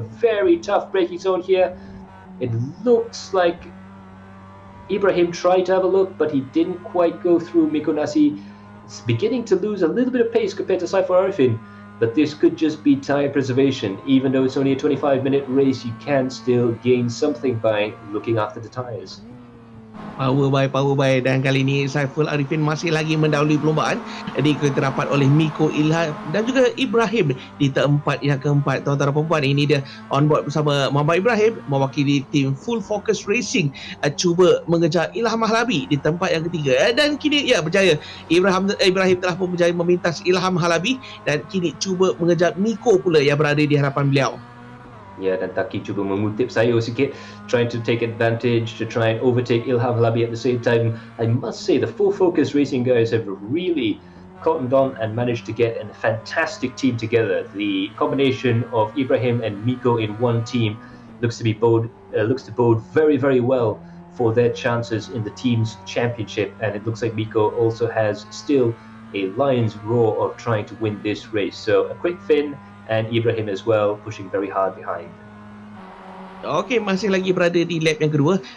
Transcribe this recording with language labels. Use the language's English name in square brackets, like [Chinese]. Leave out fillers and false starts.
[English] Very tough braking zone here. It looks like Ibrahim tried to have a look, but he didn't quite go through. Miko Nasi is beginning to lose a little bit of pace compared to Saiful Arifin. But this could just be tyre preservation. Even though it's only a 25-minute race, you can still gain something by looking after the tyres. Power by, [Malay] dan kali ini Saiful Arifin masih lagi mendahului perlombaan. Diketahui terdapat oleh Miko, Ilham dan juga Ibrahim di tempat yang keempat. Tuan-tuan dan puan, ini dia on board bersama Muhammad Ibrahim mewakili tim Full Focus Racing, cuba mengejar Ilham Halabi di tempat yang ketiga, dan kini berjaya. Ibrahim telah pun berjaya memintas Ilham Halabi dan kini cuba mengejar Miko pula yang berada di hadapan beliau. Ya, dan Taki cuba mengutip sayur sikit, [English] trying to take advantage to try and overtake Ilham Halabi at the same time. I must say the Full Focus Racing guys have really cottoned on and managed to get a fantastic team together. The combination of Ibrahim and Miko in one team looks to bode very, very well for their chances in the team's championship, and it looks like Miko also has still a lion's roar of trying to win this race. So a quick Finn and Ibrahim as well pushing very hard behind. [Malay] Okey, masih lagi berada di lap yang kedua.